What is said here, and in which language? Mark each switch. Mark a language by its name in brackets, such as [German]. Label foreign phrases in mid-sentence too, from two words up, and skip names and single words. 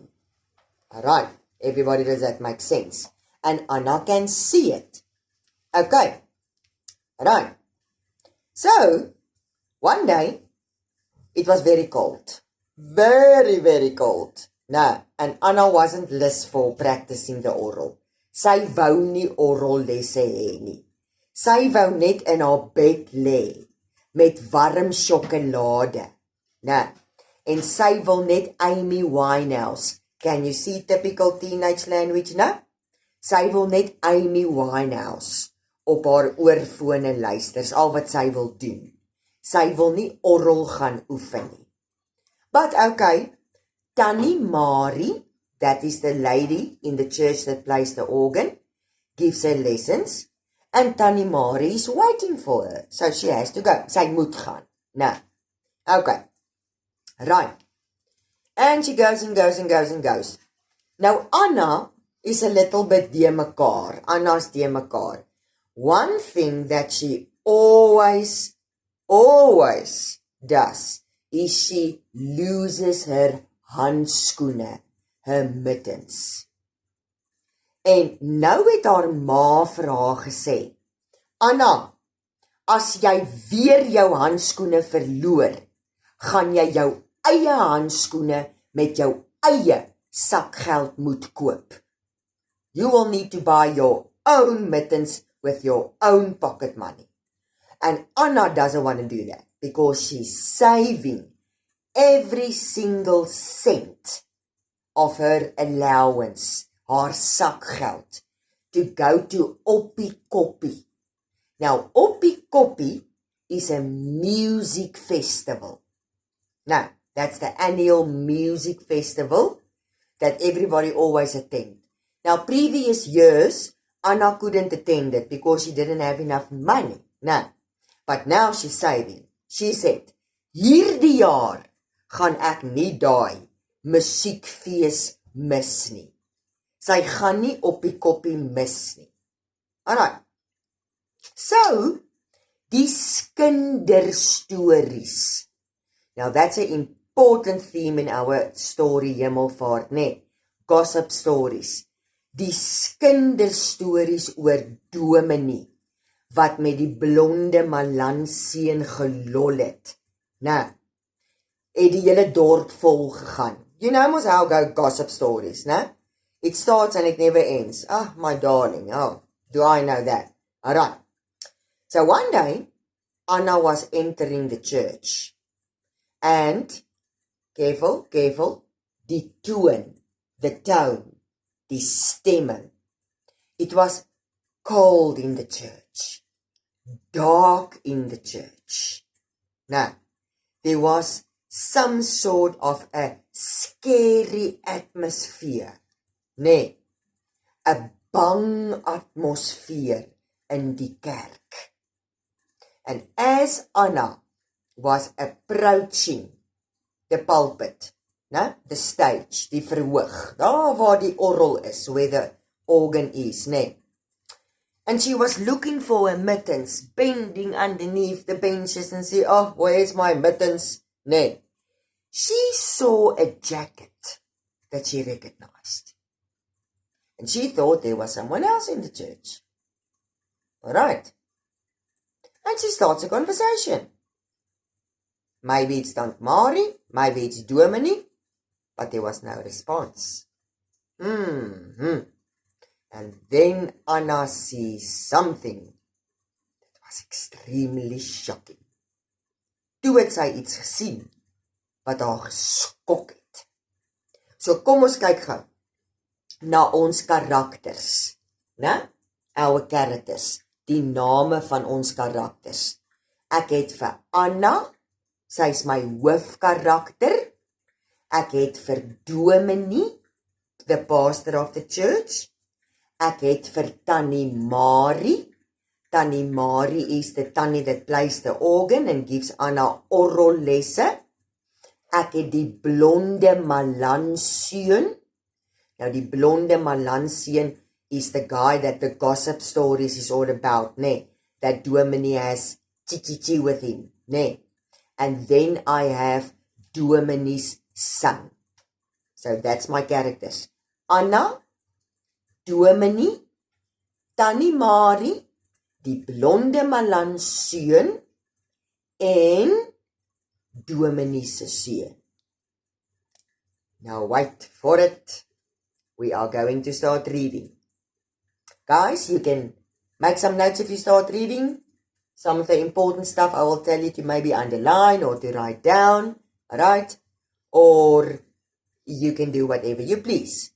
[English] Alright, everybody, does that make sense? And Anna can see it. Okay, alright. So, one day, it was very cold. Very, very cold. No, and Anna wasn't lustful practicing the oral. [Afrikaans] Sy wou nie oral lesse hê nie. Sy wou net in haar bed lê met warm sjokolade. Nou, en sy wil net Amy Winehouse. [English] Can you see typical teenage language nou? [Afrikaans] Sy wil net Amy Winehouse op haar oorfone luister. Dis al wat sy wil doen. Sy wil nie oral gaan oefen nie. [English] But okay, Tannie Marie, that is the lady in the church that plays the organ, gives her lessons. And Tannie Marie is waiting for her. So she has to go. [Afrikaans] Sy moet gaan. Nou, [English] okay. Right. And she goes and goes and goes and goes. Now, Anna is a little bit [Afrikaans] de mekaar. [English] Anna's [Afrikaans] de mekaar. [English] One thing that she always does is she loses her handskoene, her mittens. [Afrikaans] En nou het haar ma vir haar gesê, Anna, as jy weer jou handskoene verloor, gaan jy jou eie handskoene met jou eie sakgeld moet koop. [English] You will need to buy your own mittens with your own pocket money. And Anna doesn't want to do that because she's saving every single cent of her allowance, [Afrikaans] haar sakgeld, [English] to go to Oppie Koppie. Now, Oppie Koppie is a music festival. Now, that's the annual music festival that everybody always attend. Now, previous years, Anna couldn't attend it because she didn't have enough money. Now, but now she's saving. She said, [Afrikaans] hierdie jaar gaan ek nie daai musiekfees mis nie. Sy gaan nie Oppie Koppie mis nie. [English] Alright. So, [Afrikaans] die kinderstories. [English] Now, that's an important theme in our story, [Afrikaans] Hemelvaart, né? [English] Gossip stories. [Afrikaans] Die kinderstories oor Dominee, wat met die Blonde Malan seun gelol het. Nou, het die hele dorp vol gegaan. [English] You know mos how go gossip stories, né? It starts and it never ends. Oh, my darling, oh, do I know that? Alright. So one day, Anna was entering the church. And, careful, [Afrikaans] die toon, [English] the tone, [Afrikaans] die stemme. [English] It was cold in the church, dark in the church. Now, there was some sort of a scary atmosphere, nee, a bang atmosphere in [Afrikaans] die kerk. [English] And as Anna was approaching the pulpit, the stage, [Afrikaans] die verhoog, daar waar die orgel is, [English] where the organ is, and she was looking for her mittens, bending underneath the benches and say, oh, where's my mittens? She saw a jacket that she recognized. And she thought there was someone else in the church. Alright. And she starts a conversation. Maybe it's Tant Marie, maybe it's Dominee, but there was no response. And then Anna sees something that was extremely shocking. [Afrikaans] Toe het sy iets gesien wat haar geskok het. So kom ons kyk gou na ons karakters, né? [English] Our characters, [Afrikaans] die name van ons karakters. Ek het vir Anna, sy is my hoofkarakter. Ek het vir Dominee, [English] the pastor of the church. [Afrikaans] Ek het vir Tannie Marie. [English] Tannie Marie is the tannie that plays the organ and gives Anna [Afrikaans] oral lesse. Ek het die blonde Malanseun. Nou die blonde Malanseun [English] is the guy that the gossip stories is all about, ne? That Dominee has chi-chi-chi with him, ne? And then I have Dominee's son. So that's my characters. [Afrikaans] Anna, Dominee, Tannie Marie, die blonde Malanseun en Dominee se seun. [English] Now wait for it. We are going to start reading. Guys, you can make some notes if you start reading. Some of the important stuff I will tell you to maybe underline or to write down, alright? Or you can do whatever you please.